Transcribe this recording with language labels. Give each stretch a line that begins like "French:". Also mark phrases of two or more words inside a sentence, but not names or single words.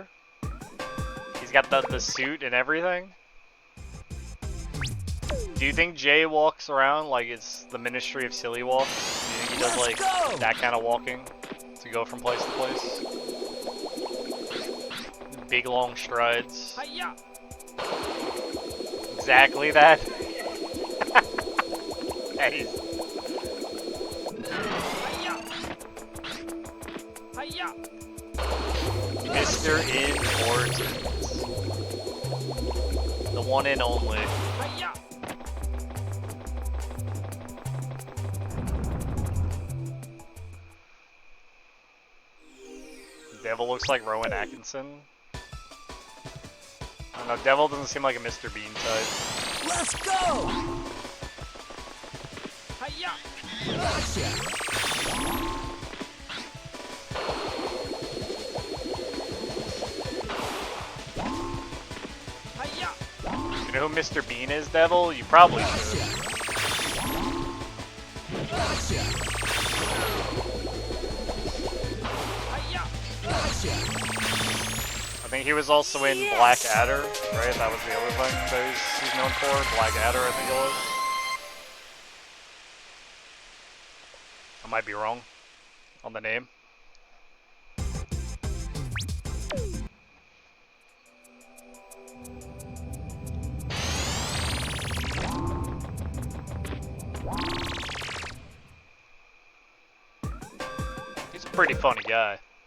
English: He's got the suit and everything. Do you think Jay walks around like it's the Ministry of Silly Walks? Do you think he does like that kind of walking to go from place to place? Big long strides. Hi-ya! Exactly that. Nice. Hi-ya! Hi-ya! Mr. Importance. The one and only. Hi-ya! Devil looks like Rowan Atkinson. I don't know, Devil doesn't seem like a Mr. Bean type. Let's go! Hi-ya! Gotcha. Hi-ya! You know who Mr. Bean is, Devil? You probably should. Gotcha. Hi-ya! Gotcha. I think he was also in Yes. Black Adder, right? That was the other thing that he's known for. Black Adder, I think it was. I might be wrong on the name. He's a pretty funny guy.